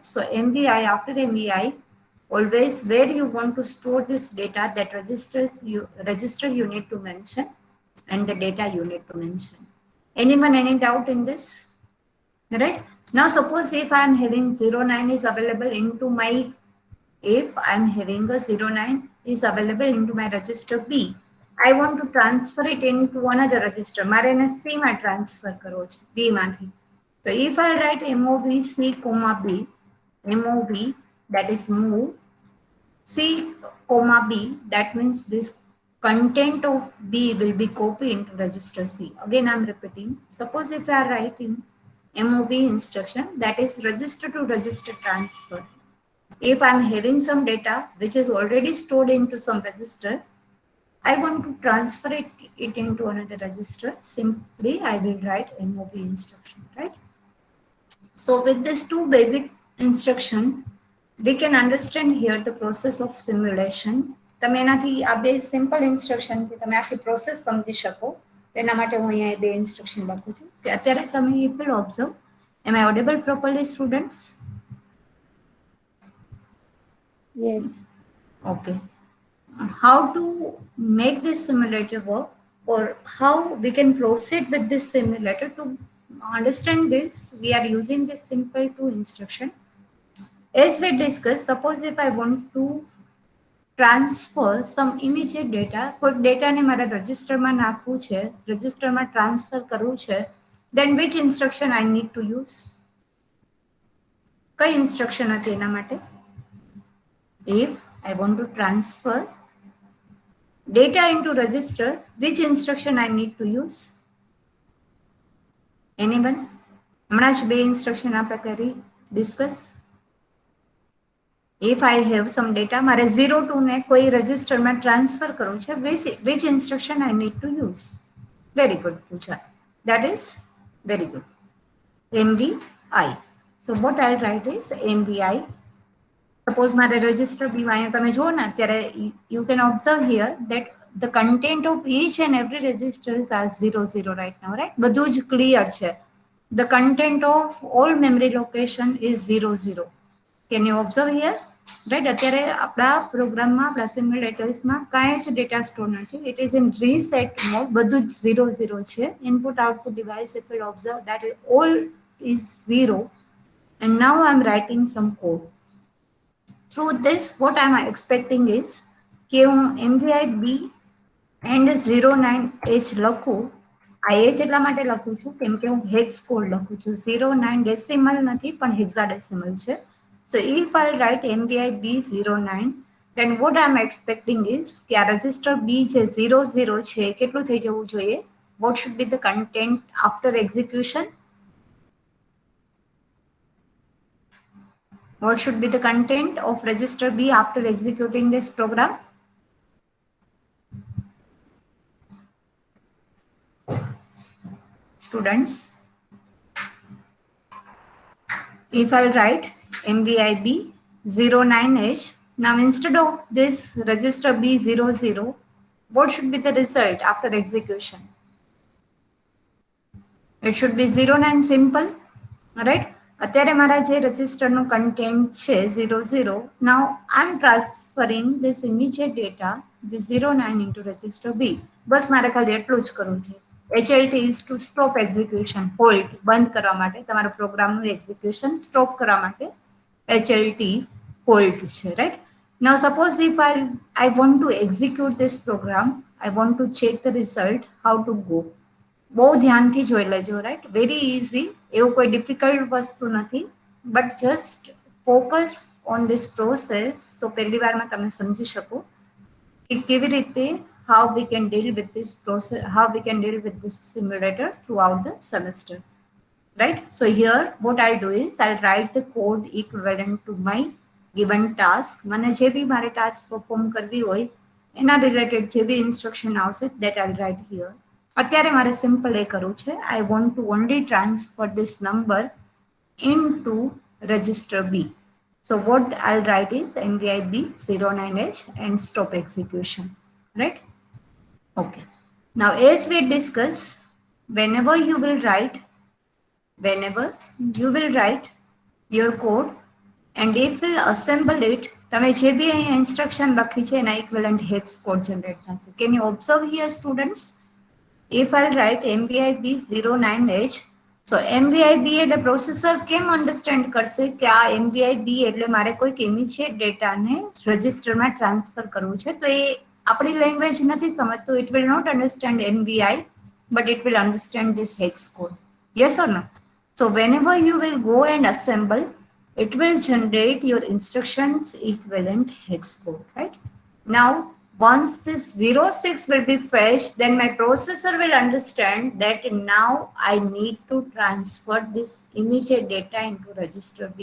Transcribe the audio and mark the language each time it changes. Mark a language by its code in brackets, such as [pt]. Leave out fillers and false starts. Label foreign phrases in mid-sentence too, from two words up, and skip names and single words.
[en] So MVI, after MVI, always where you want to store this data, that register you need to mention, and the data you need to mention. Anyone any doubt in this? Right? Now suppose if I am having 09 is available into my, if I am having a 09 is available into my register B, I want to transfer it into another register. [gu] મારે એને C માં ટ્રાન્સફર કરવો છે, B માંથી. [en] So if I write MOV C, B, MOV, that is move C, B, that means this content of B will be copied into register C. Again I'm repeating, suppose if I are writing MOV instruction, that is register to register transfer. If I'm having some data which is already stored into some register, I want to transfer it into another register, simply I will write MOV instruction, right? So with these two basic instruction, we can understand here the process of simulation. [gu] તમે એનાથી આ બે સિમ્પલ ઇન્સ્ટ્રક્શનથી તમે આખી પ્રોસેસ સમજી શકો. તેના માટે હું અહીંયા બે ઇન્સ્ટ્રક્શન લખું છું કે અત્યારે તમે [en] you will observe. Am I audible properly, students? Yes. Okay. How to make this simulator work, or how we can proceed with this simulator? To understand this, we are using this simple two instruction. As we discussed, suppose if I want to transfer some immediate data, [gu] કોઈ ડેટાને મારે રજિસ્ટરમાં નાખવું છે, રજિસ્ટરમાં ટ્રાન્સફર કરવું છે, [en] then which instruction I need to use? [gu] કઈ ઇન્સ્ટ્રક્શન હતી એના માટે? [en] If I want to transfer data into register, which instruction I need to use? Anyone? [gu] હમણાં જ બે ઇન્સ્ટ્રક્શન આપણે કરી ડિસ્કસ. [en] If I have some data, [gu] મારે 02 ને કોઈ રજિસ્ટરમાં ટ્રાન્સફર કરવું છે, [en] which instruction I need to use? Very good, Pooja. That is very good. MVI. So what I'll write is MVI. Suppose [gu] મારે register B માં અહીંયા તમે જુઓ ને અત્યારે [en] you can observe here that the content of each and every register is as 00 right now, right? [gu] બધું જ clear છે. [en] The content of all memory location is 00. Can you observe here? Right? [gu] અત્યારે આપણા પ્રોગ્રામમાં આપણા સિમ્યુલેટર્સમાં કાંઈ જ ડેટા સ્ટોર નથી. [en] It is in reset mode. [gu] બધું જ 00 છે. [en] Input output device, if you observe that all is 0. And now I'm writing some code. Through this, what I'm expecting is [gu] કે હું MVI B and 09H લખું. આ H એટલા માટે લખું છું કેમ કે હું હેક્સ કોડ લખું છું. 09 ડેસિમલ નથી પણ હેક્સાડેસિમલ છે. [en] So if I write MVI B09, then what I'm expecting is [gu] કે આ રજિસ્ટર B છે 00 છે કેટલું થઈ જવું જોઈએ? [en] What should be the content after execution? What should be the content of register B after executing this program? Students, if I write MVIB 09H, now instead of this register B00, what should be the result after execution? It should be 09 simple, right? [gu] અત્યારે મારા જે રજિસ્ટરનું કન્ટેન્ટ છે 00, [en] now I'm transferring this immediate data, this 09 into register B. [gu] બસ મારે ખાલી એટલું જ કરવું છે. [en] HLT is to stop execution, hold, [gu] બંધ કરવા માટે, તમારા પ્રોગ્રામનું એક્ઝિક્યુશન સ્ટોપ કરવા માટે HLT hold છે, right? [en] Now suppose if I want to execute this program, I want to check the result, how to go? [gu] બહુ ધ્યાનથી જોઈ લેજો, રાઈટ? [en] very easy, [gu] એવું કોઈ ડિફિકલ્ટ વસ્તુ નથી, [en] but just focus on this process. [gu] સો પહેલી વારમાં તમે સમજી શકો કે કેવી રીતે [en] how we can deal with this process, how we can deal with this simulator throughout the semester, right? So here what I'll do is I'll write the code equivalent to my given task. [gu] મને જે બી મારે ટાસ્ક પરફોર્મ કરવી હોય એના રિલેટેડ જે બી ઇન્સ્ટ્રક્શન આવશે [en] that I'll write here. [gu] અત્યારે મારે સિમ્પલ એ કરવું છે, [en] I want to only transfer this number into register B. So what I'll write is MVI B09H and stop execution, right? Okay. Now as we discuss, whenever you will write your code and it will assemble it, [gu] તમે જે બી અહીંયા ઇન્સ્ટ્રક્શન લખી છે એના ઇક્વિવેલન્ટ હેક્સ કોડ જનરેટ થશે. [en] Can you observe here, students? If I'll write MVI B09H, so MVI B [gu] એટલે પ્રોસેસર કેમ અન્ડરસ્ટેન્ડ કરશે કે આ MVI B એટલે મારે કોઈક ઇમિડિયેટ ડેટાને રજિસ્ટરમાં ટ્રાન્સફર કરવું છે, તો એ આપણી લેંગ્વેજ નથી સમજતો. [en] It will not understand MVI, but it will understand this hex code. Yes or no? So whenever you will go and assemble, it will generate your instructions equivalent hex code, right? Now once this 06 will be fetched, then my processor will understand that now I need to transfer this immediate data into register B.